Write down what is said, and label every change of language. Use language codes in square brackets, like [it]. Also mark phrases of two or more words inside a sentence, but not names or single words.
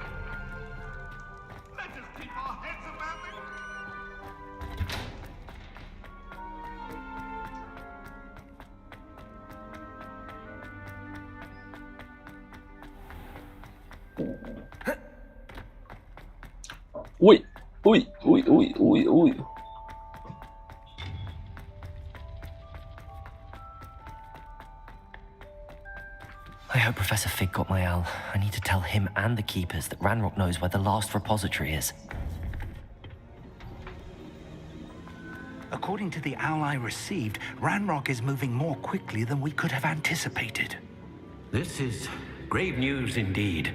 [en] Let us keep our heads about Ui, ui, ui, ui, ui, ui. I hope Professor Fig got my owl. I need to tell him and the Keepers that Ranrock knows where the last repository is. According to the owl I received, Ranrock is moving more quickly than we could have anticipated. This is grave news indeed.